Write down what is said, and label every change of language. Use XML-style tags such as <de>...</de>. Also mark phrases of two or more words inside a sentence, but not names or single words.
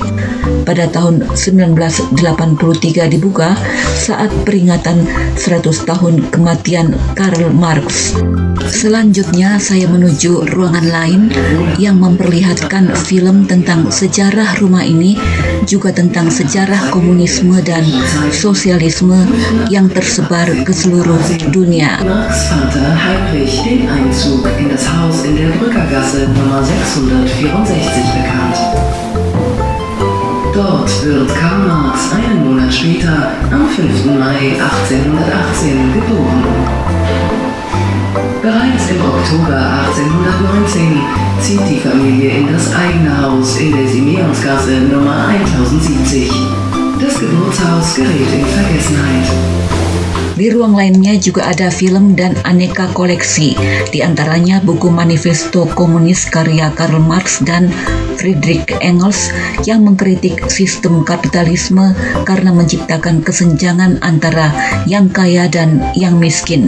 <id>Pada tahun 1983 dibuka saat peringatan 100 tahun kematian Karl Marx. Selanjutnya saya menuju ruangan lain yang memperlihatkan film tentang sejarah rumah ini, juga tentang sejarah komunisme dan sosialisme yang tersebar ke seluruh dunia.</id> <de>Marx Vater Heinrich den Einzug in das Haus in der Brückergasse Nummer 664 bekannt. Dort wird Karl Marx einen Monat später, am 5. Mai 1818, geboren. Bereits im Oktober 1819 zieht die Familie in das eigene Haus in der Simeonsgasse Nummer 1070. Das Geburtshaus gerät in Vergessenheit.</de> <id>Di ruang lainnya juga ada film dan aneka koleksi, di antaranya buku Manifesto Komunis karya Karl Marx dan Friedrich Engels yang mengkritik sistem kapitalisme karena menciptakan kesenjangan antara yang kaya dan yang miskin.</id>